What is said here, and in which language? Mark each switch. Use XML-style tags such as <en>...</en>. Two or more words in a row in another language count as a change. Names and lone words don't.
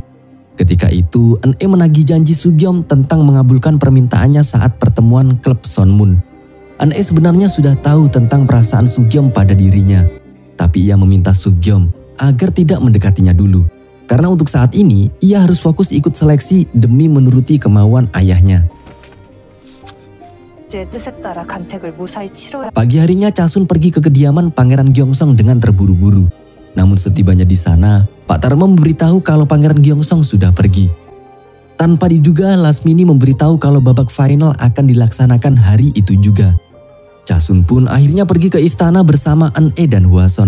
<id>Ketika itu, An-e menagih janji Sugyeom tentang mengabulkan permintaannya saat pertemuan klub Sonmun. An-e sebenarnya sudah tahu tentang perasaan Sugyeom pada dirinya, tapi ia meminta Sugyeom agar tidak mendekatinya dulu. Karena untuk saat ini, ia harus fokus ikut seleksi demi menuruti kemauan ayahnya.</id> <ko>제 뜻에 따라 간택을 무사히 치러야.</ko> <id>Pagi harinya Chasun pergi ke kediaman Pangeran Gyeongsong dengan terburu-buru. Namun setibanya di sana, Pak Tarmo memberitahu kalau Pangeran Gyeongsong sudah pergi. Tanpa diduga, Lasmini memberitahu kalau babak final akan dilaksanakan hari itu juga. Chasun pun akhirnya pergi ke istana bersama An-e dan Hwason.</id>